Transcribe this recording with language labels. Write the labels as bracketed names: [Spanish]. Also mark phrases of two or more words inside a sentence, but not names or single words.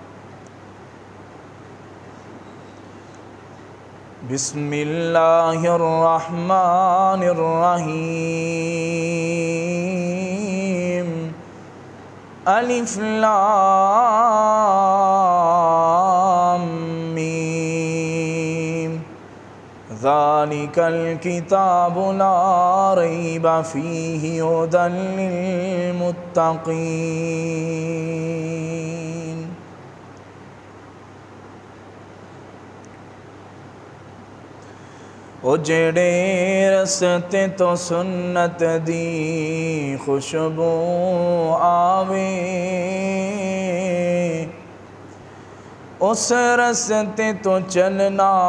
[Arabic] بسم الله الرحمن الرحيم ألف لام ميم ذلك الكتاب لا ريب فيه هدى للمتقين [Punjabi] اجڑے رستے تو سنت دی خوشبو آوے اس رستے تو چلنا